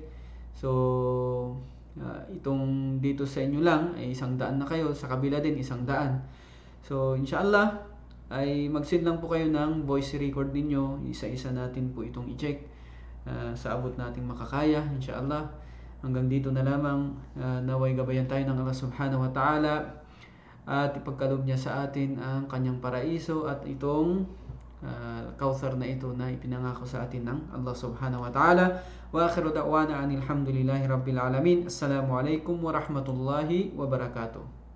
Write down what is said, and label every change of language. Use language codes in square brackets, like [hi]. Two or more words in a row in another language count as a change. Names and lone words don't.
[tl] So itong dito sa inyo lang ay 100 na kayo, sa kabila din 100. So inshallah ay mag-send lang po kayo ng [en] voice record [tl] ninyo, isa-isa natin po itong i-check sa abot nating makakaya inshallah. Hanggang dito na lamang. Naway gabayan tayo ng Allah [ar] سبحانه وتعالى [tl] at ipagkaloob niya sa atin ang kanyang paraiso at itong Kauthar na ito na ipinangako sa atin ng Allah [ar] سبحانه وتعالى. وآخر دعوانا أن الحمد لله رب العالمين. السلام عليكم ورحمة الله وبركاته.